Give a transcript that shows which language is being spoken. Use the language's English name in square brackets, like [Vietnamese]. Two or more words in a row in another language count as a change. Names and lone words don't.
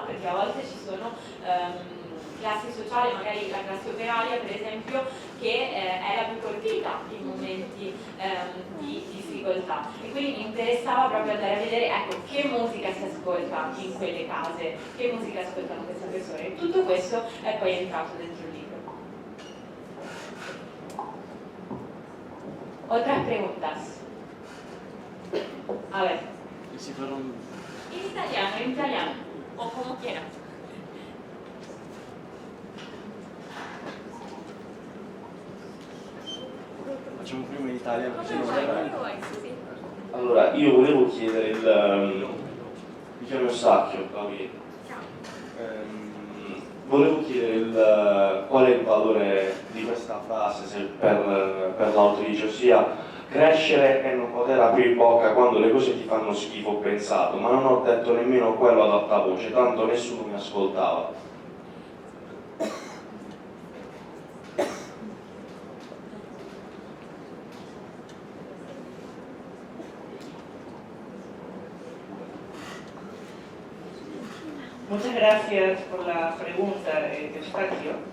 [Italian] Perché a volte ci sono classi sociali, magari la classe operaia per esempio, che è la più colpita in momenti di difficoltà, e quindi mi interessava proprio andare a vedere, ecco, che musica si ascolta in quelle case, che musica ascoltano queste persone, e tutto questo è poi entrato dentro il libro. [Spanish] Otras preguntas. A ver. En italiano, o como quieran. [Italian] Facciamo prima in Italia così non Come verrà. vuoi, sì. Allora, io volevo chiedere mi chiamo Eustachio, Claudio. Volevo chiedere qual è il valore di questa frase per l'autrice, ossia crescere e non poter aprire bocca quando le cose ti fanno schifo, ho pensato, ma non ho detto nemmeno quello ad alta voce, tanto nessuno mi ascoltava. [Spanish] Muchas gracias por la pregunta, Eustaquio.